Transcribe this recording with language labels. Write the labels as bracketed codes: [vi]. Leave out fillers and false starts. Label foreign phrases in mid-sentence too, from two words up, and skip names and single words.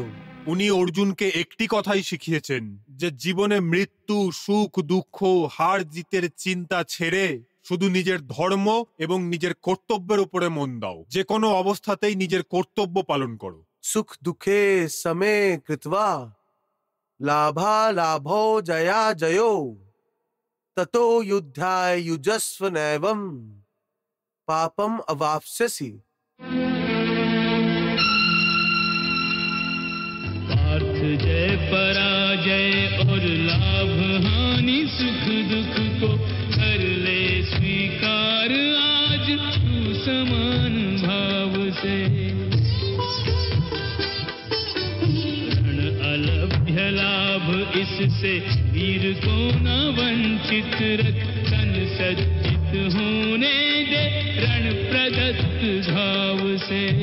[bn] উনি অর্জুনকে একটি কথাই শিখিয়েছেন যে জীবনে মৃত্যু, সুখ, দুঃখ, হার জিতের চিন্তা ছেড়ে শুধু নিজের ধর্ম এবং নিজের কর্তব্যের উপরে মন দাও। যে কোনো অবস্থাতেই নিজের কর্তব্য পালন করো। [sa] সুখ দুঃখে সমে কৃত্বা লাভা লাভো জয়া জয়ো ততো যুদ্ধায় युजस्व नैवं पापम अवाप्स्यसि। [hi] पार्थ जय पराजय और लाभ हानि सुख दुख को कर ले स्वीकार आज तू समान भाव से। रण अलभ्य लाभ इससे वीर को न वंचित रख, तन सज्जित होने दे रण प्रदत्त घाव से।